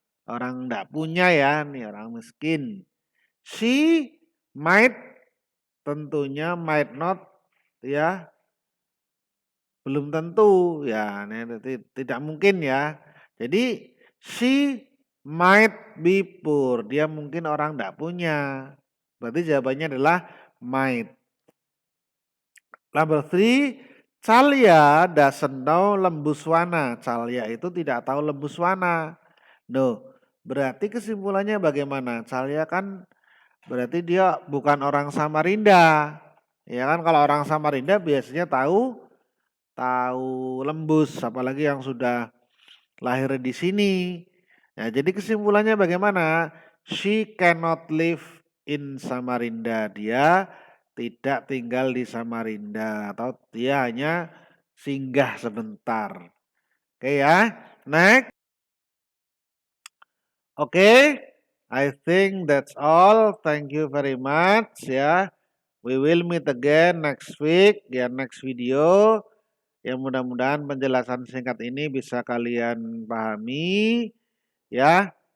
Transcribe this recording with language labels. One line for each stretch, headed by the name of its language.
Indonesian: Orang enggak punya ya, nih orang miskin.
English: She might,
Indonesian: tentunya might not, ya belum tentu ya, tidak mungkin ya. Jadi
English: she might be poor,
Indonesian: dia mungkin orang enggak punya. Berarti jawabannya adalah might.
English: Number 3, Calia doesn't know Lembuswana.
Indonesian: Calia itu tidak tahu Lembuswana. No, berarti kesimpulannya bagaimana? Calia kan berarti dia bukan orang Samarinda. Ya kan, kalau orang Samarinda biasanya tahu Lembus, apalagi yang sudah lahir di sini. Ya, jadi kesimpulannya bagaimana?
English: She cannot live in Samarinda.
Indonesian: Dia tidak tinggal di Samarinda atau dia hanya singgah sebentar. Oke ya. Next.
English: Oke. I think that's all. Thank you very much ya. We will meet again next week ya, next video.
Indonesian: Yang mudah-mudahan penjelasan singkat ini bisa kalian pahami ya.